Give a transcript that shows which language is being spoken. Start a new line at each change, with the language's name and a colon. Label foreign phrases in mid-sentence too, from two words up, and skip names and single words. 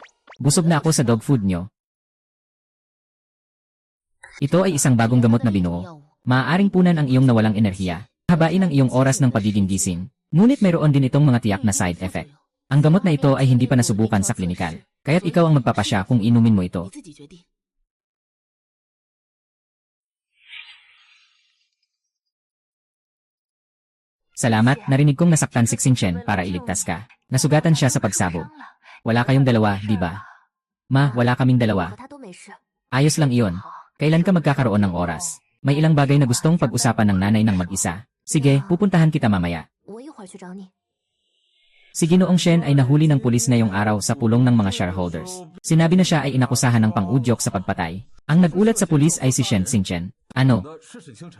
Filipino: Busog na ako sa
English: dog food
Filipino: nyo. Ito ay isang bagong gamot na binuo. Maaaring punan ang iyong nawalang enerhiya. Habain ang iyong oras ng pagiging gising. Ngunit mayroon din itong mga tiyak na
English: side effect.
Filipino: Ang gamot na ito ay hindi pa nasubukan sa klinikal. Kaya't ikaw ang magpapasya kung inumin mo ito.
Chinese: 你自己决定。
Filipino: Salamat, narinig kong nasaktan si Xingchen para iligtas ka. Nasugatan siya sa pagsabog. Wala kayong dalawa, di ba? Ma, wala kaming
Chinese: 我
Filipino: dalawa.
Chinese: 和他都没事。
Filipino: Ayos lang iyon. Kailan ka magkakaroon ng oras? May ilang bagay na gustong pag-usapan ng nanay ng mag-isa. Sige, pupuntahan kita mamaya.
Chinese: 我一会儿去找你。
Filipino: Si Ginoong Shen ay nahuli ng pulis ngayong araw sa pulong ng mga shareholders. Sinabi na siya ay inakusahan ng pang-udyok sa pagpatay. Ang nagulat sa pulis ay si Shen Xingchen. Ano?
Chinese: 的是沈星辰，